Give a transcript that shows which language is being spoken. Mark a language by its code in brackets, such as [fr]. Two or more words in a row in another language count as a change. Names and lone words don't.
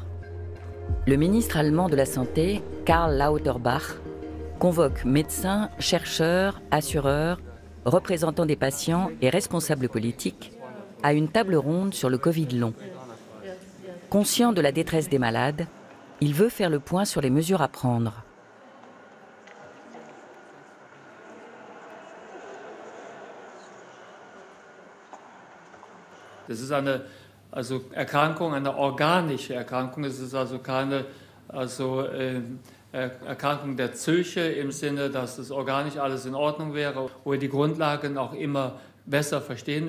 [fr] Le ministre allemand de la Santé, Karl Lauterbach, convoque médecins, chercheurs, assureurs, représentants des patients et responsables politiques à une table ronde sur le Covid long. Conscient de la détresse des malades, il veut faire le point sur les mesures à prendre. [de] Das ist eine Erkrankung, eine organische Erkrankung. Es ist also keine Erkrankung der Psyche im Sinne, dass das organisch alles in Ordnung wäre, wo wir die Grundlagen auch immer besser verstehen.